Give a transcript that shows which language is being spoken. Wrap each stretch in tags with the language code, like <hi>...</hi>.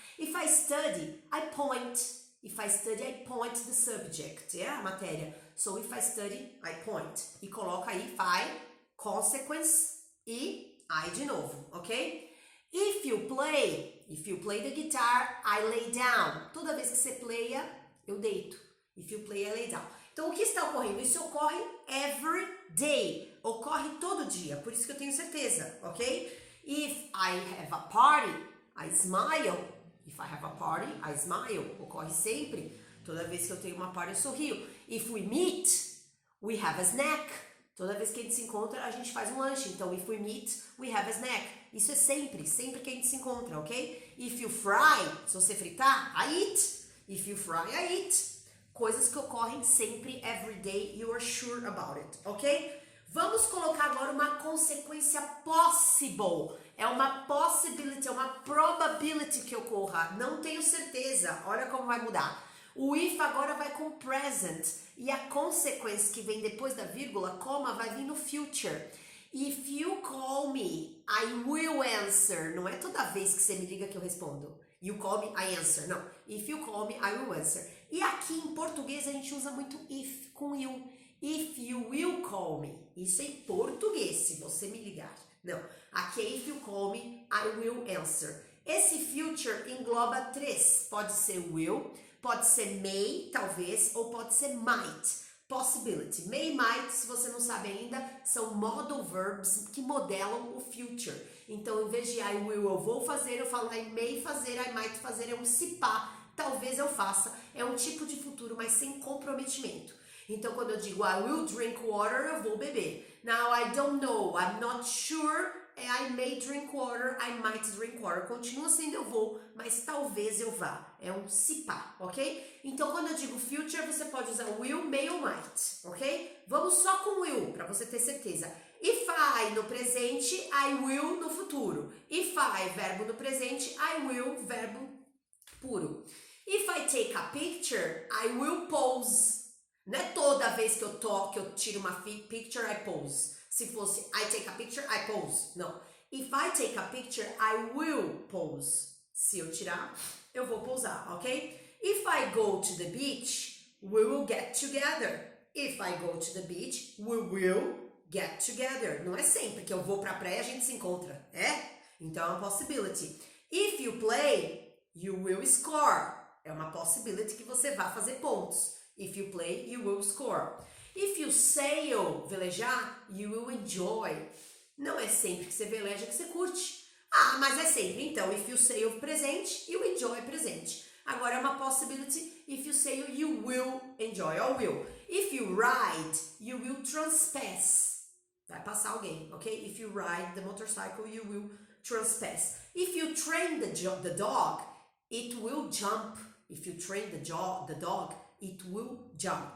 <en>If I study, I point. If I study, I point the subject.</en> <pt>É a matéria.</pt> <en>So, if I study, I point.</en> <pt>E coloca aí,</pt> <en>I, consequence e I de novo, ok? If you play the guitar, I lay down.</en> <pt>Toda vez que você playa, eu deito.</pt> <en>If you play, I lay down.</en> <pt>Então, o que está ocorrendo? Isso ocorre every day. Ocorre todo dia. Por isso que eu tenho certeza,</pt> <en>ok? If I have a party, I smile. If I have a party, I smile.</en> <pt>Ocorre sempre. Toda vez que eu tenho uma party, eu sorrio.</pt> <en>If we meet, we have a snack.</en> <pt>Toda vez que a gente se encontra, a gente faz um lanche.</pt> <en>Então, if we meet, we have a snack.</en> <pt>Isso é sempre que a gente se encontra, ok?</pt> <en>If you fry,</en> <pt>se você fritar,</pt> <en>I eat. If you fry, I eat.</en> <pt>Coisas que ocorrem sempre,</pt> <en>every day, you are sure about it, ok?</en> <pt>Vamos colocar agora uma consequência possible. É uma possibility, é uma probability que ocorra. Não tenho certeza. Olha como vai mudar. O if agora vai com present. E a consequence que vem depois da vírgula, comma, vai vir no future.</pt> <en>If you call me, I will answer.</en> <pt>Não é toda vez que você me liga que eu respondo.</pt> <en>You call me, I answer. Não. If you call me, I will answer.</en> <pt>E aqui em português a gente usa muito if com you.</pt> <en>If you will call me.</en> <pt>Isso é em português, se você me ligar. Não. Aqui é</pt> <en>if you call me, I will answer.</en> <pt>Esse future engloba 3. Pode ser will, pode ser may, talvez, ou pode ser might. Possibility. May e might, se você não sabe ainda, são modal verbs que modelam o future. Então, em vez de I will, eu vou fazer, eu falo I may fazer, I might fazer, é um se pá, talvez eu faça. É um tipo de futuro, mas sem comprometimento. Então, quando eu digo</pt> <en>I will drink water,</en> <pt>eu vou beber.</pt> <en>Now, I don't know, I'm not sure, I may drink water, I might drink water.</en> <pt>Continua sendo eu vou, mas talvez eu vá. É um se pá, ok? Então, quando eu digo future, você pode usar will, may ou might, ok? Vamos só com will, para você ter certeza. If I no presente, I will no futuro. If I, verbo no presente, I will, verbo puro.</pt> <en>If I take a picture, I will pose.</en> <pt>Não é toda vez que eu tiro uma picture,</pt> <en>I pose.</en> <pt>Se fosse</pt> <en>I take a picture, I pose. Não. If I take a picture, I will pose.</en> <pt>Se eu tirar, eu vou pousar, ok?</pt> <en>If I go to the beach, we will get together. If I go to the beach, we will get together.</en> <pt>Não é sempre que eu vou pra praia a gente se encontra, é? Então é uma possibility.</pt> <en>If you play, you will score.</en> <pt>É uma possibility que você vai fazer pontos.</pt> <en>If you play, you will score. If you sail, velejar, you will enjoy.</en> <pt>Não é sempre que você veleja que você curte. Ah, mas é sempre. Então,</pt> <en>if you sail,</en> <pt>presente,</pt> <en>you enjoy,</en> <pt>presente. Agora é uma possibility.</pt> <en>If you sail, you will enjoy, or will. If you ride, you will trespass.</en> <pt>Vai passar alguém,</pt> <en>ok? If you ride the motorcycle, you will trespass. If you train the dog, it will jump. If you train the dog, it will jump.</en>